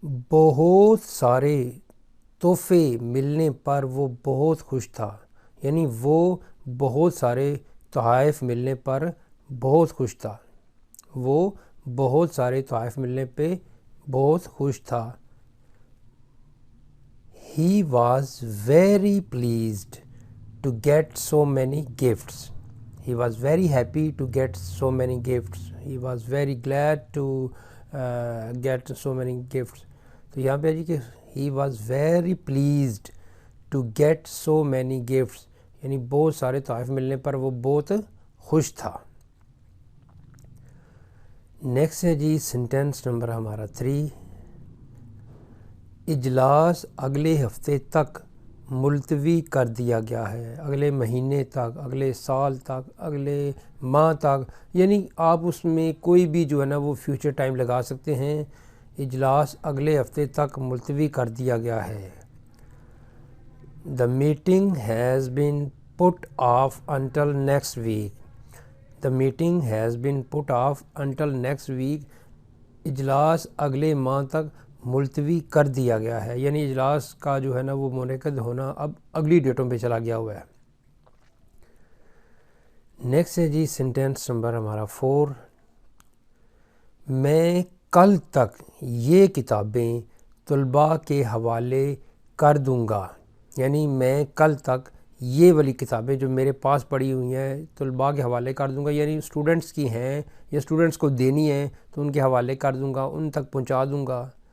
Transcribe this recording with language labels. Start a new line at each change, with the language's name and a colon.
Urdu: بہت سارے تحفے ملنے پر وہ بہت خوش تھا، یعنی وہ بہت سارے تحائف ملنے پر بہت خوش تھا، وہ بہت سارے تحائف ملنے پہ بہت خوش تھا۔
English: He was very pleased to get so many gifts. He was very happy to get so many gifts. He was very glad to get so many gifts.
Urdu: تو یہاں پہ جی کہ
English: he was very pleased to get so many gifts
Urdu: یعنی بہت سارے تحائف ملنے پر وہ بہت خوش تھا۔ نیکسٹ ہے جی سینٹینس نمبر ہمارا 3۔ اجلاس اگلے ہفتے تک ملتوی کر دیا گیا ہے، اگلے مہینے تک، اگلے سال تک، اگلے ماہ تک، یعنی آپ اس میں کوئی بھی جو ہے نا وہ فیوچر ٹائم لگا سکتے ہیں۔ اجلاس اگلے ہفتے تک ملتوی کر دیا گیا ہے۔
English: The meeting has been put off until next week. The meeting has been put off until next week.
Urdu: اجلاس اگلے ماہ تک ملتوی کر دیا گیا ہے، یعنی اجلاس کا جو ہے نا وہ منعقد ہونا اب اگلی ڈیٹوں پہ چلا گیا ہوا ہے۔ نیکسٹ ہے جی سینٹینس نمبر ہمارا 4۔ میں کل تک یہ کتابیں طلباء کے حوالے کر دوں گا، یعنی میں کل تک یہ والی کتابیں جو میرے پاس پڑی ہوئی ہیں طلباء کے حوالے کر دوں گا، یعنی اسٹوڈنٹس کی ہیں یا اسٹوڈنٹس کو دینی ہیں تو ان کے حوالے کر دوں گا، ان تک پہنچا دوں گا۔